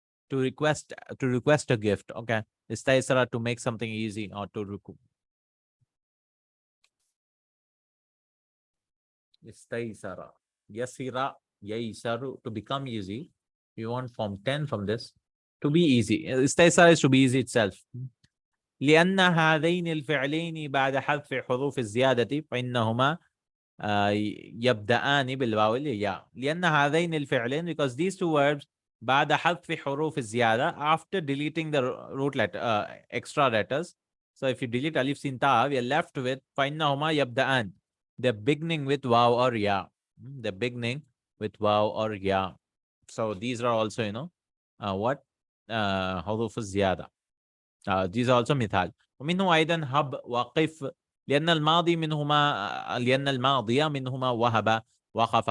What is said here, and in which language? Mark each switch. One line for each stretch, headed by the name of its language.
English: To request a gift. Okay. Istaisara, to make something easy, or to istaisara. Yasira, yaisaru, to become easy. You want form 10 from this. To be easy. Istaisara is to be easy itself.
Arabic: لأن هذين الفعلين بعد حذف حروف الزيادة فإنهما يبدأان بالواو الياء. لأن هذين الفعلين,
English: because these two verbs
Arabic: بعد حذف حروف الزيادة,
English: after deleting the root letter extra letters. So if you delete alif sin ta, we are left with
Arabic: فإنهما يبدأان.
English: They're beginning with waw or ya. They're beginning with waw or ya. So these are also, what?
Arabic: حروف الزيادة.
English: These are also مثال.
Arabic: ومنه أيضا هب وقف لأن الماضي منهما لأن الماضي منهما وهب وقف.